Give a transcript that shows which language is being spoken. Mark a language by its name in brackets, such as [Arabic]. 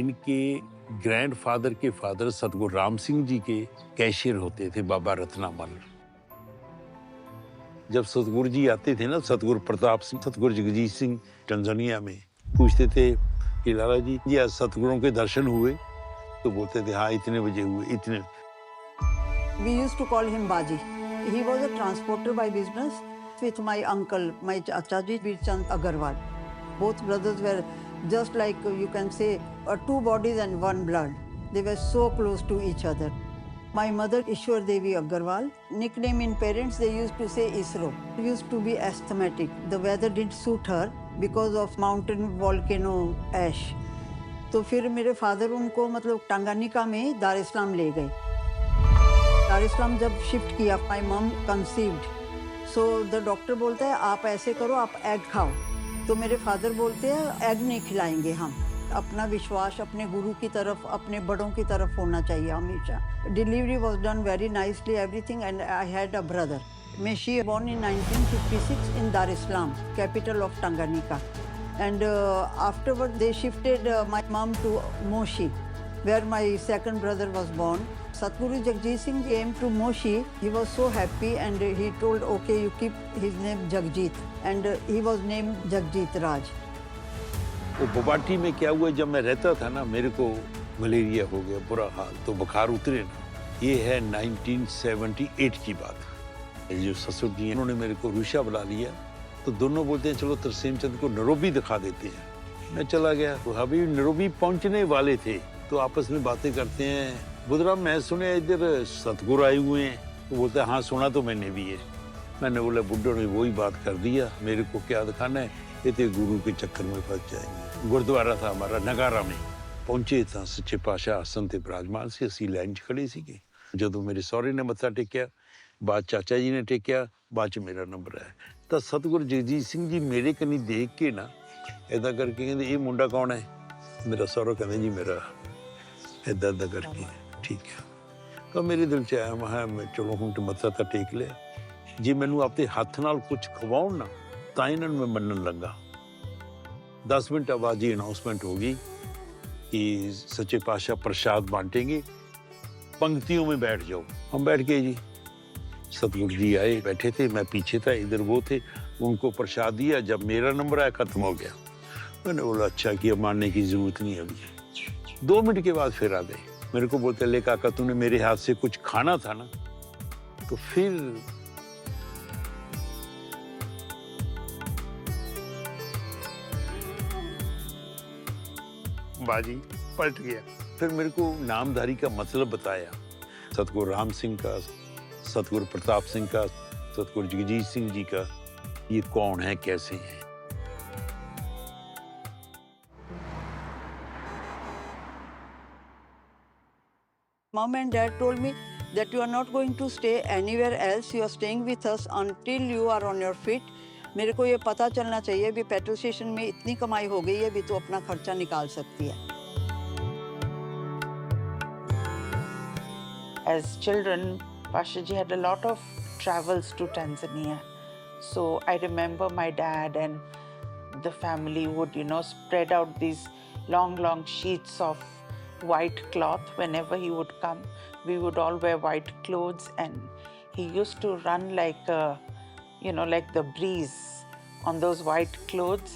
[Hindi] इनके ग्रैंडफादर के फादर सतगुरु राम सिंह जी के कैशियर होते थे बाबा रत्नामल। जब सतगुरु जी आते थे ना, सतगुरु प्रताप सिंह, सतगुरु जगजीत सिंह टंजानिया में, पूछते थे कि लाला जी आज सतगुरुओं के दर्शन हुए? तो बोलते थे हाँ इतने बजे हुए, इतने। [English] We used to call him Baji. He was a transporter by business with my uncle, my Chachaji Birchand Agarwal. Both brothers were just like, you can say, two bodies and one blood. They were so close to each other. My mother, Ishwar Devi Agarwal, nickname in parents, they used to say Isro. She used to be asthmatic. The weather didn't suit her because of mountain volcano ash. [Hindi] तो फिर मेरे father उनको मतलब Tanganyika में दार इस्लाम ले गए। दार इस्लाम जब शिफ्ट किया, [English] my mom conceived, so the doctor [Hindi] बोलता है आप ऐसे करो, आप एग खाओ। तो मेरे फादर बोलते हैं एग नहीं खिलाएंगे हम। अपना विश्वास अपने गुरु की तरफ, अपने बड़ों की तरफ होना चाहिए हमेशा। [English] Delivery was done very nicely everything and I had a brother. She born in 1956 in Dar es Salaam, capital of Tanganyika. And afterward they shifted my mom to Moshi, where my second brother was born. Satguru Jagjit Singh came to Moshi. He was so happy and he told, okay, you keep his name Jagjit. And he was named Jagjit Raj. [Hindi] वो boba tea में क्या हुआ, जब मैं रहता था ना, मेरे को मलेरिया हो गया, बुरा हाल, तो बुखार उतरे ना। ये है 1978 की बात। जो ससुर जी हैं उन्होंने मेरे को रूशा बुला लिया, तो दोनों बोलते हैं चलो तरसेम चंद को नैरोबी दिखा देते हैं। मैं चला गया, तो अभी नैरोबी पहुंचने वाले थे, तो आपस में बातें करते हैं। बुधराम मैं सुने इधर सतगुरु आए हुए हैं, तो बोलते हैं हाँ सुना तो मैंने भी है। मैंने बोला बुड्ढों ने वही बात कर दिया, मेरे को क्या दिखाना है, ये तो गुरु के चक्कर में फंस जाएंगे। गुरुद्वारा था हमारा नगारा में, पहुंचे था सच्चे पातशाह आसन ते विराजमान से, [Punjabi] असी लाइन च खड़े सीगे। ਜਦੋਂ ਮੇਰੇ ਸਹੁਰੇ ਨੇ ਮੱਥਾ ਟੇਕਿਆ, ਬਾਅਦ ਚਾਚਾ ਜੀ ਨੇ ਟੇਕਿਆ, ਬਾਅਦ ਚ ਮੇਰਾ ਨੰਬਰ ਆਇਆ। ਤਾਂ ਸਤਿਗੁਰੂ ਜਗਜੀਤ ਸਿੰਘ ਜੀ ਮੇਰੇ ਕੰਨੀ ਦੇਖ ਕੇ ਨਾ ਏਦਾਂ ਕਰਕੇ ਕਹਿੰਦੇ ਇਹ ਮੁੰਡਾ ਕੌਣ ਹੈ? ਮੇਰਾ ਸਹੁਰਾ ਕਹਿੰਦਾ ਜੀ ਮੇਰਾ ਏਦਾਂ ਏਦਾਂ ਕਰਕੇ ਠੀਕ ਹੈ। ਤਾਂ ਮੇਰੇ ਦਿਲ ਚ ਆਇਆ, ਮੈਂ ਚਲੋ ਹੁਣ ਤੇ ਮੱਥਾ ਤਾਂ ਟੇਕ ਲਿਆ, ਜੇ ਮੈਨੂੰ ਆਪਣੇ ਹੱਥ ਨਾਲ ਕੁਝ ਖਵਾਉਣ ਨਾ ਤਾਂ ਇਹਨਾਂ ਨੂੰ ਮੈਂ ਮੰਨਣ ਲੱਗਾ। [Hindi] 10 मिनट बाद ही अनाउंसमेंट होगी कि सच्चे पातशाह प्रसाद बांटेंगे, पंक्तियों में बैठ जाओ। हम बैठ गए जी। सतगुरु जी आए, बैठे थे, मैं पीछे था, इधर वो थे, उनको प्रसाद दिया। जब मेरा नंबर आया खत्म हो गया। मैंने बोला अच्छा किया, मानने की जरूरत नहीं अभी। 2 मिनट के बाद फिर आ गए, मेरे को बोलते ले काका तूने मेरे हाथ से कुछ खाना था ना। तो फिर बाजी पलट गया। फिर मेरे को नामधारी का मतलब बताया, सतगुरु राम सिंह का, सतगुरु प्रताप सिंह का, सतगुरु जगजीत सिंह जी का, ये कौन है, कैसे हैं। [English] Mom and dad told me that you are not going to stay anywhere else. You are staying with us until you are on your feet. [Hindi] मेरे को ये पता चलना चाहिए भी पेट्रोल स्टेशन में इतनी कमाई हो गई है, भी तो अपना खर्चा निकाल सकती है। [English] As children, Pashaji had a lot of travels to Tanzania. So I remember my dad and the family would, spread out these long, long sheets of white cloth whenever he would come. We would all wear white clothes, and he used to run like like the breeze on those white clothes.